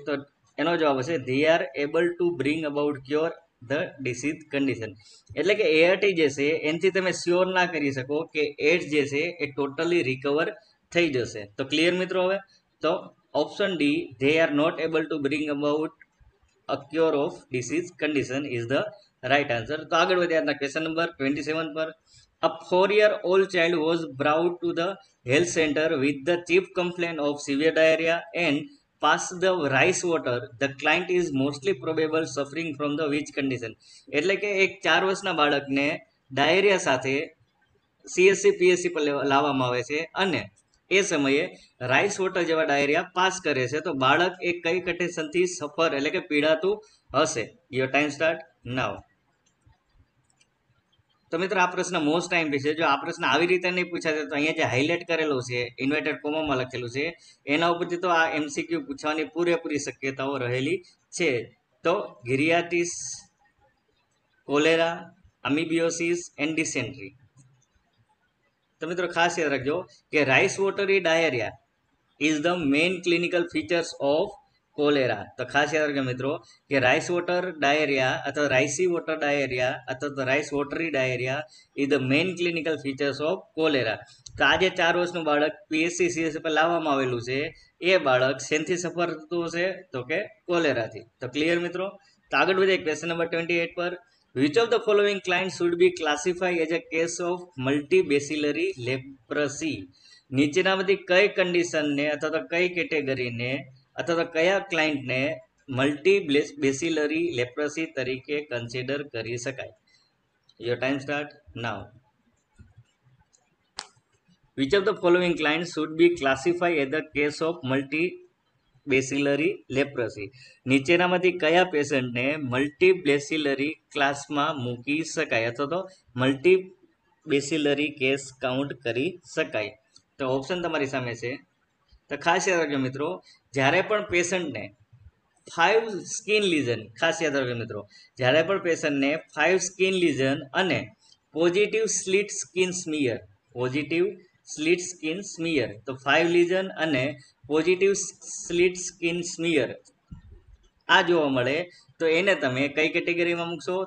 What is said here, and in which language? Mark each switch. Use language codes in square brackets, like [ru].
[gu] તો એનો જવાબ હશે [en] They are able to bring about cure the disease condition. [gu] એટલે કે એઆરટી જે છે એનાથી તમે શ્યોર ના કરી શકો કે એડ્સ જે છે એ ટોટલી રિકવર થઈ જશે. તો ક્લિયર મિત્રો? હવે તો option D [en] They are not able to bring about cure of disease condition is the right answer. [gu] તો આગળ વધ્યા ક્વેશ્ચન નંબર 27 પર. [en] A 4-year-old child was brought to the health center with the chief complaint of severe diarrhea and passed the rice water. The client is mostly probable suffering from the which condition? [gu] એટલે કે એક 4 વર્ષના બાળકને diarrhoea સાથે CSC PSC પર લાવવામાં આવે છે અને એ સમયે રાઈસ વોટર જેવા ડાયરિયા પાસ કરે છે, તો બાળક એ કઈ કન્ડિશનથી સફર એટલે કે પીડાતું હશે? [en] Your time start now. [gu] તો મિત્રો આ પ્રશ્ન મોસ્ટ ટાઈમ છે. જો આ પ્રશ્ન આવી રીતે નહીં પૂછાશે તો અહીંયા જે હાઇલાઇટ કરેલો છે, ઇન્વર્ટેડ કોમામાં લખેલું છે, એના ઉપરથી તો આ એમસીક્યુ પૂછવાની પૂરેપૂરી શક્યતાઓ રહેલી છે. તો ગિરિયાટિસ, કોલેરા, અમીબિયોસિસ એન્ડ ડિસેન્ટ્રી. તો મિત્રો ખાસ યાદ રાખજો કે [en] Rice watery diarrhoea is the main clinical features of cholera. [gu] તો ખાસ યાદ રાખજો મિત્રો કે [en] Rice water diarrhoea અથવા ricey water diarrhoea અથવા rice watery diarrhoea is the main clinical features of cholera. [gu] તો આ જે 4 વર્ષનું બાળક પીએસસી સીએસસી પર લાવવામાં આવેલું છે, એ બાળક શેનથી સફર થતું હશે? તો કે કોલેરાથી. તો ક્લિયર મિત્રો? તો આગળ વધીએ ક્વેશ્ચન નંબર 28 પર. [en] Which of the following clients should be classified as a case of multibacillary leprosy? [gu] નીચેનામાંથી કઈ કન્ડિશનને અથવા તો કઈ કેટેગરીને અથવા તો કયા ક્લાયન્ટને મલ્ટીબેસિલરી લેપ્રસી તરીકે કન્સિડર કરી શકાય? [en] Your time start now. Which of the following clients should be classified as the case of multibacillary leprosy? [gu] નીચેનામાંથી કયા પેશન્ટને મલ્ટીબેસિલરી ક્લાસમાં મૂકી શકાય અથવા તો મલ્ટીબેસિલરી કેસ કાઉન્ટ કરી શકાય? તો ઓપ્શન તમારી સામે છે. તો ખાસ યાદ રાખજો મિત્રો, જ્યારે પણ પેશન્ટને 5 સ્કિન લીઝન, ખાસ યાદ રાખજો મિત્રો, જ્યારે પણ પેશન્ટને 5 સ્કિન લીઝન અને positive slit skin smear, positive slit skin smear, તો 5 લીઝન અને પોઝિટિવ સ્લિટ સ્કિન સ્મિયર આ જોવા મળે તો એને તમે કઈ કેટેગરીમાં મૂકશો?